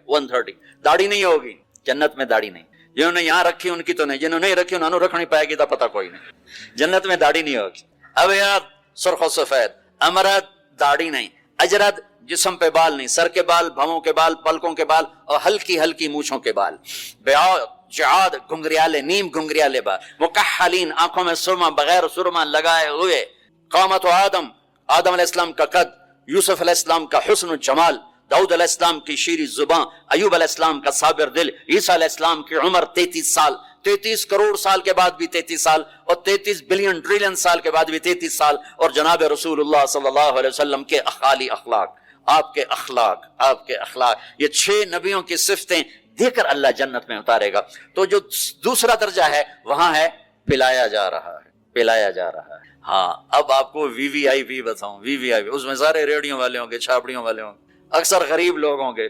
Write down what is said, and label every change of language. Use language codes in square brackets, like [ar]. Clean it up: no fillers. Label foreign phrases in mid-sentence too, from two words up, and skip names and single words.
[hi] 130 दाढ़ी नहीं होगी जन्नत में, दाढ़ी नहीं। जिन्होंने यहां रखी उनकी तो नहीं, जिन्होंने नहीं रखी उन्होंने रख नहीं पाएगी तो पता कोई नहीं। जन्नत में दाढ़ी नहीं होगी। अब यार सुर्ख सफेद, अमरद दाढ़ी नहीं, अजरद जिस्म पे बाल नहीं, सर के बाल, भवों के बाल, पलकों के बाल और हल्की हल्की मूछों के बाल, जाद घुंघरियाले, नीम घुंघरियाले बाल, मुकहलीन आंखों में सुरमा बगैर सुरमा लगाए हुए, कामत आदम अलैहिस्सलाम का कद, यूसुफ अलैहिस्सलाम का हुस्न जमाल, दाऊद अलैहिस्सलाम की शीरी जुबान, अयूब अलैहिस्सलाम का साबिर दिल, ईसा अलैहिस्सलाम की उम्र 33 साल, 33 करोड़ साल के बाद भी 33 साल, और 33 [en] billion trillion [hi] साल के बाद भी 33 साल, और जनाब रसूलुल्लाह [ar] صلى الله عليه وسلم [hi] के अखाली अखलाक, आपके अखलाक, ये 6 नबियों की सिफतें देकर अल्लाह जन्नत में उतारेगा। तो जो दूसरा दर्जा है वहां है पिलाया जा रहा है। हाँ, अब आपको वीवीआईपी बताऊं, वीवीआईपी उसमें सारे रेडियो वाले होंगे, छापड़ियों वाले होंगे, अक्सर गरीब लोग होंगे।